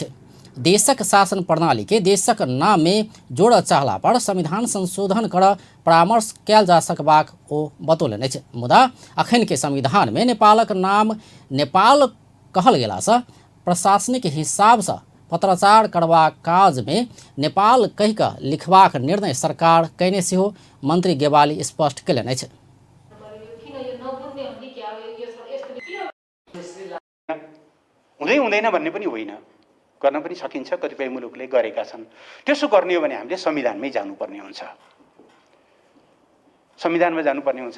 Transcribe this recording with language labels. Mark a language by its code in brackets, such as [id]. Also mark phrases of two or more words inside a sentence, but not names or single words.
[mai] देशक शासन प्रणाली के देशक नाम में जोड़ चाहला पर संविधान संशोधन कर परामर्श कयल जा सकबाक ओ बतौलन अछि। मुदा अखन के संविधान में नेपालक नाम नेपाल कहल गेला से प्रशासनिक हिसाब से पत्राचार करबाक काज में नेपाल कहि कऽ लिखबाक निर्णय सरकार कयने सेहो मंत्री गेवाली स्पष्ट कयलनि अछि। [ne] हुँदैन भन्ने पनि होइन, गर्न पनि सकिन्छ, कतिपय मुलुकले गरेका छन्। त्यसो गर्ने हो भने हामीले संविधानमै जानुपर्ने हुन्छ, संविधानमा जानुपर्ने हुन्छ।